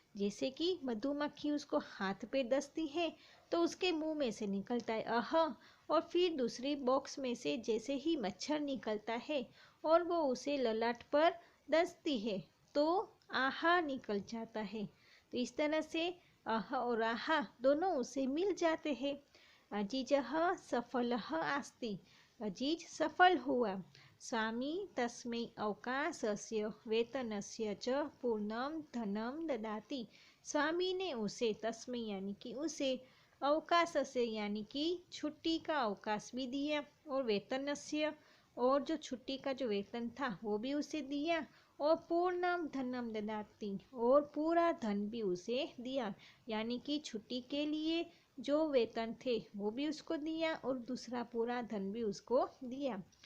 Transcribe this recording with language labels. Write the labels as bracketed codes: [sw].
[hi] जैसे कि मधुमक्खी उसको हाथ पे दसती है तो उसके मुंह में से निकलता है आहा, और फिर दूसरी बॉक्स में से जैसे ही मच्छर निकलता है और वो उसे ललाट पर डसती है तो आहा निकल जाता है। तो इस तरह से अह और आहा दोनों उसे मिल जाते हैं। [sa] अजीजः सफलः अस्ति, [hi] अजीज सफल हुआ। [sa] स्वामी तस्मै अवकाशस्य वेतनस्य च पूर्णं धनं ददाति, [hi] स्वामी ने उसे तस्मै यानी कि उसे अवकाश से यानी कि छुट्टी का अवकाश भी दिया और वेतनस्य और जो छुट्टी का जो वेतन था वो भी उसे दिया और [sa] पूर्णम धनम ददाति [hi] और पूरा धन भी उसे दिया, यानी कि छुट्टी के लिए जो वेतन थे वो भी उसको दिया और दूसरा पूरा धन भी उसको दिया।